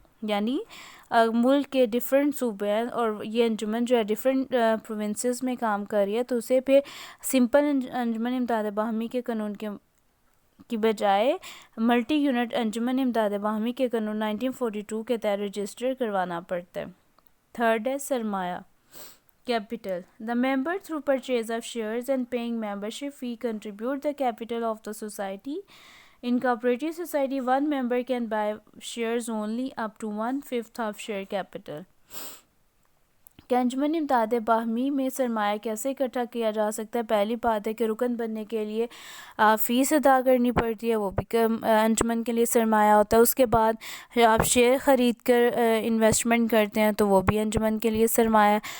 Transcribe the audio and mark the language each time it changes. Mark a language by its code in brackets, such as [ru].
[ur] یعنی ملک کے ڈیفرنٹ صوبے ہیں اور یہ انجمن جو ہے ڈیفرنٹ پروونسز میں کام کر رہی ہے تو اسے پھر سمپل انجمن امداد باہمی کے قانون کی بجائے ملٹی یونٹ انجمن امداد باہمی کے قانون 1942 کے تحت رجسٹر کروانا پڑتا ہے. تھرڈ ہے سرمایہ capital. [en] The member through purchase of shares and paying membership fee contribute the capital of the society. In cooperative society, one member can buy shares only up to 1/5 of share capital. [ur] کہ انجمن امداد باہمی میں سرمایہ کیسے اکٹھا کیا جا سکتا ہے؟ پہلی بات ہے کہ رکن بننے کے لیے فیس ادا کرنی پڑتی ہے، وہ بھی انجمن کے لیے سرمایہ ہوتا ہے. اس کے بعد آپ شیئر خرید کر انویسٹمنٹ کرتے ہیں تو وہ بھی انجمن کے لیے سرمایہ.